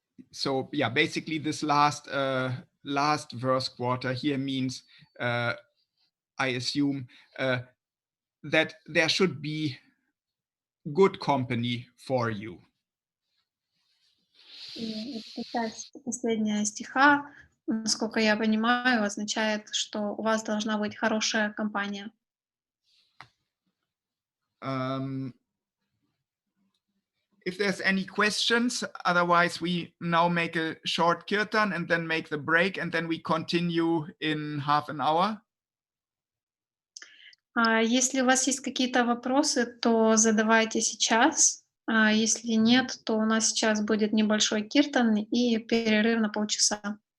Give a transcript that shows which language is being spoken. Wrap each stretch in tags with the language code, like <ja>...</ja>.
<en>So yeah, basically this last verse quarter here means, I assume, that there should be good company for you.</en> <ru>И эта часть последняя стиха, насколько я понимаю, означает, что у вас должна быть хорошая компания.</ru> <en>If there's any questions, otherwise we now make a short kirtan and then make the break, and then we continue in half an hour.</en> <ru>Если у вас есть какие-то вопросы, то задавайте сейчас. Если нет, то у нас сейчас будет небольшой киртан и перерыв на полчаса.</ru>